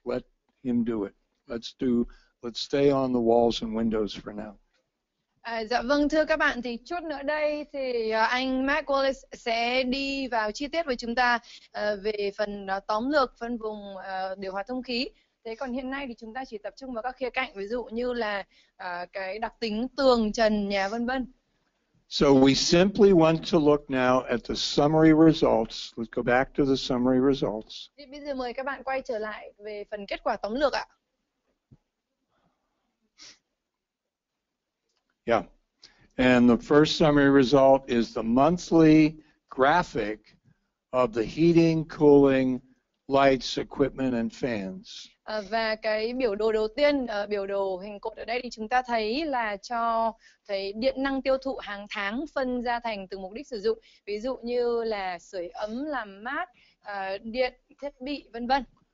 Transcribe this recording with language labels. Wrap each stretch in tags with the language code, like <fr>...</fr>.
<en>Let him do it. Let's stay on the walls and windows for now.</en> <vi>Dạ vâng, thưa các bạn, thì chút nữa đây thì anh Mac Wallace sẽ đi vào chi tiết với chúng ta về phần tóm lược phân vùng điều hòa thông khí. Thế còn hiện nay thì chúng ta chỉ tập trung vào các khía cạnh, ví dụ như là cái đặc tính tường, trần, nhà vân vân.</vi> <en>So we simply want to look now at the summary results. Let's go back to the summary results.</en> <vi>Thì bây giờ mời các bạn quay trở lại về phần kết quả tóm lược ạ.</vi> <en>Yeah. And the first summary result is the monthly graphic of the heating, cooling, lights, equipment and fans.</en> <vi>Và cái biểu đồ đầu tiên, biểu đồ hình cột ở đây thì chúng ta thấy là cho thấy điện năng tiêu thụ hàng tháng phân ra thành từng mục đích sử dụng, ví dụ như là sưởi ấm, làm mát, điện, thiết bị, vân vân.</vi>